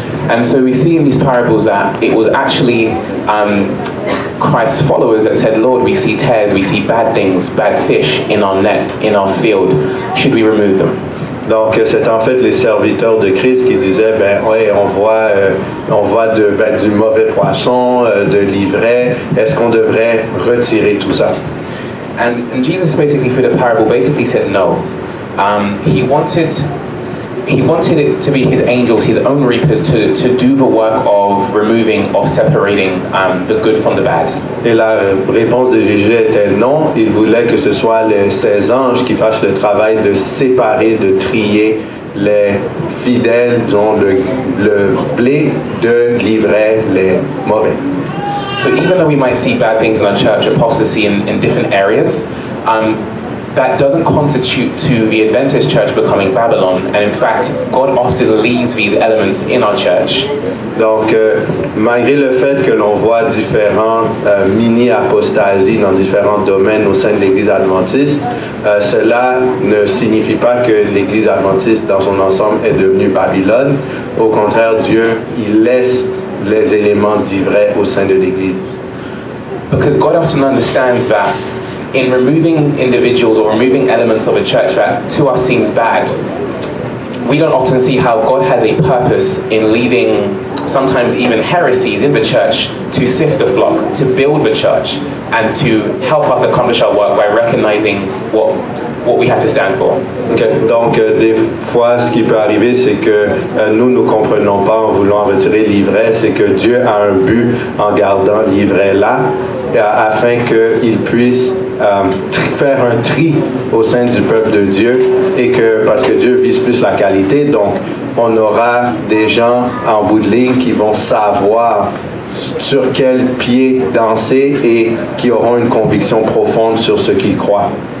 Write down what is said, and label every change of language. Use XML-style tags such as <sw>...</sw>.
<en>And so we see in these parables that it was actually Christ's followers that said, Lord, we see tares, we see bad things, bad fish in our net, in our field. Should we remove them?</en> <fr>Donc, c'est en fait les serviteurs de Christ qui disaient, ben ouais, on voit du mauvais poisson, de l'ivraie. Est-ce qu'on devrait retirer tout ça?</fr> <en>And Jesus basically, through the parable, basically said no. He wanted it to be his angels, his own reapers, to do the work of removing, of separating the good from the bad.</en> <fr>Et la réponse de Jésus était non. Il voulait que ce soit ses anges qui fassent le travail de séparer, de trier les fidèles, dont le blé de l'ivraie, les mauvais.</fr> <en>So even though we might see bad things in our church, apostasy in different areas, that doesn't constitute to the Adventist church becoming Babylon. And in fact, God often leaves these elements in our church.</en> <fr>Donc, malgré le fait que l'on voit différents mini-apostasies dans différents domaines au sein de l'Église adventiste, cela ne signifie pas que l'Église adventiste dans son ensemble est devenue Babylone. Au contraire, Dieu, il laisse les éléments d'ivraie au sein de l'Église.</fr> <en>Because God often understands that in removing individuals or removing elements of a church that to us seems bad, we don't often see how God has a purpose in leaving sometimes even heresies in the church to sift the flock, to build the church, and to help us accomplish our work by recognizing what we have to stand for. Okay.</en> <fr>Donc, des fois, ce qui peut arriver, c'est que nous ne comprenons pas en voulant retirer l'ivraie, c'est que Dieu a un but en gardant l'ivraie là, afin qu'il puisse faire un tri au sein du peuple de Dieu, et que, parce que Dieu vise plus la qualité, donc on aura des gens en bout de ligne qui vont savoir sur quel pied danser et qui auront une conviction profonde sur ce qu'ils croient.</fr>